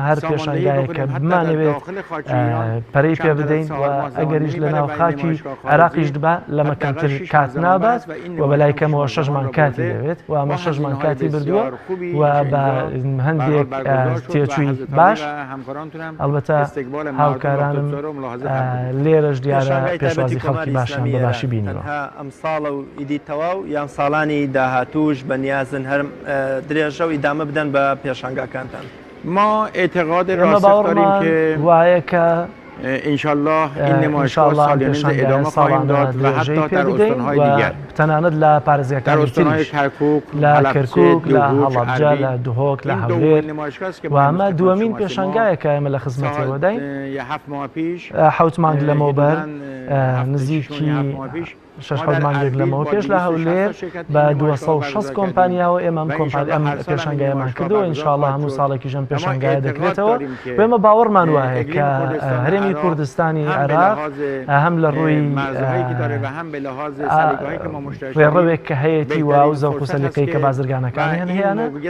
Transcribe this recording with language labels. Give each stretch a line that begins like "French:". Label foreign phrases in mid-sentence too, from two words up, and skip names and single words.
Central Kurdish: هەر پێشانگایە کە بمانەوێت پەرەی پێ بدەین و ئەگەریش لە ناو خاکی عێراقیش دبا لەمە کەمتر کات نابات و بەلای کەمەوە 6 مان کاتی دەوێت و ئەمە 6 مان کاتی بردووە و بە هەندێک تێچووی باش ئەلبەتە هاوکارانم لێرەش دیارە پێشوازی خەڵکی باشیان بەباشی بینیوە. ئەم ساڵە و ئیدی تەواو یان ساڵانی داهاتوش بە نیازن هەر درێژە و ئیدامە بدەن بە پێشانگاکانتان.
Persian: ما اعتقاد راسخ داریم که
Central Kurdish: وایە کە
Persian: انشالله این نمایشگاه سالیانه ادامه خواهیم داد و حتی در استانهای دیگر
Central Kurdish: تەنانەت لە پارێزگاکانی تریش لە کەرکووک لە هەڵەبجە لە دهۆک لە هەولێر و ئەمە دووەمین پێشانگایە کە ئێمە لە خزمەتەوە داین 7 مانگ لەمەوبەر نزیکی 6 مانگێک لەمەوە پێش لە هەولێر بە 260 کۆمپانیاوە ئێمە ئەم پێشانگایەمان کردەوە ئینشاءڵڵا هەموو ساڵێکی ژەم پێشانگایە دەکرێتەوە و ئێمە باوەڕمان وایە کە هەرێمی کوردستانی عێراق هەم لە ڕووی ڕێڕەوێک کە هەیەی و ئەو زەوق و سەلیقەی کە بازرگانەکانی هەیەە